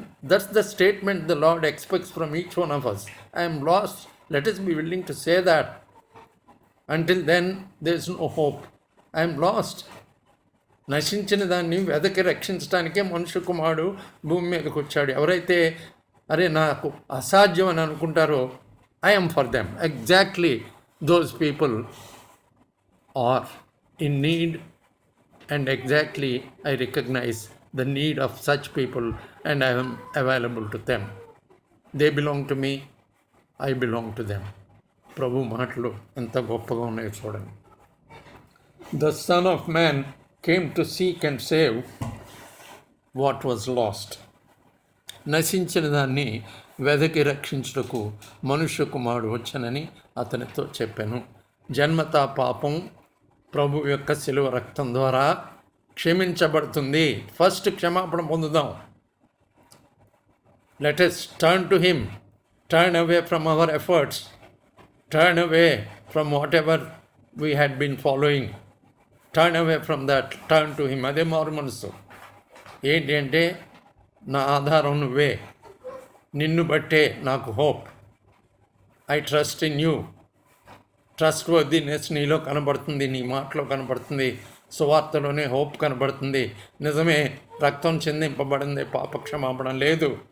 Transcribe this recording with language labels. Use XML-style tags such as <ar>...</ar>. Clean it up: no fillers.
<en>That's the statement the Lord expects from each one of us. I am lost. Let us be willing to say that. Until then, there is no hope. I am lost.</en> <te>నశించిన దాన్ని వెదకి రక్షించడానికే మనుష్య కుమారుడు భూమి మీదకి వచ్చాడు. ఎవరైతే అరే నాకు అసాధ్యం అని అనుకుంటారో,</te> <en>I am for them. Exactly those people are in need, and exactly I recognize the need of such people and I am available to them. They belong to me, I belong to them.</en> <te>ప్రభు మాటలు ఎంత గొప్పగా ఉన్నాయో చూడండి.</te> <en>The Son of Man came to seek and save what was lost.</en> <te>నశించిన దాన్ని వెదకి రక్షించుటకు మనుష్య కుమారుడు వచ్చానని అతనితో చెప్పాను. జన్మతా పాపం ప్రభు యొక్క శిలువ రక్తం ద్వారా క్షమించబడుతుంది. ఫస్ట్ క్షమాపణ పొందుదాం.</te> <en>Let us turn to him, turn away from our efforts, turn away from whatever we had been following, turn away from that, turn to him.</en> <te>అదే మారు మనసు. ఏంటి అంటే, నా ఆధారం నువ్వే, నిన్ను బట్టే నాకు hope.</te> <en>I trust in you.</en> <te>Trust worthiness నీలో కనబడుతుంది, నీ మాటలో కనబడుతుంది, సువార్తలోనే హోప్ కనబడుతుంది. నిజమే, రక్తం చెందింపబడింది, పాపక్షమాపణ లేదు.</te>